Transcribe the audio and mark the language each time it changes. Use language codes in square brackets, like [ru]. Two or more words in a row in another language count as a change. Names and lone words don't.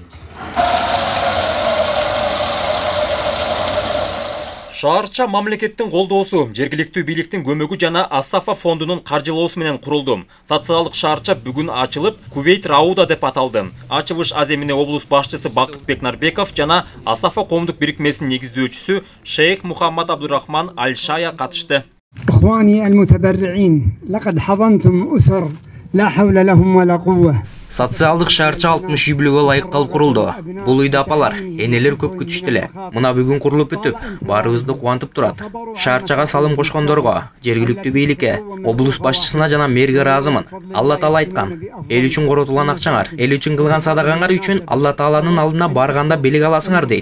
[ky] Шаарча мамлекеттин колдоосу, жергиликтүү бийликтин көмөгү жана Асафа фондунун каржылоосу менен курулду. Социалдык шаарча бүгүн ачылып, Кувейт Рауда деп аталды. Ачылыш аземине облус башчысы Бакытбек Нарбеков жана Асафа коомдук бирикмесинин негиздөөчүсү Шейх Мухаммад Абдурахман Аль-Шая катышты. [ar] إخواني المتبرعين لقد حضنتم أسر لا حول لهم ولا قوة. [ky] Социалдык шаарча 60 үй бүлөгө ылайыкталып курулду. Бул үйдө апалар, энелер көп күтүштү эле. Мына бүгүн курулуп бүтүп, баарыбызды кубантып турат. Шаарчага салым кошкондорго, жергиликтүү бийликке, облус башчысына жана мэрге ыраазымын. Алла Таала айткан: "Эл үчүн коротулган акчаңар, эл үчүн кылган садагаңар үчүн Алла Тааланын алдына барганда белек аласыңар" дейт.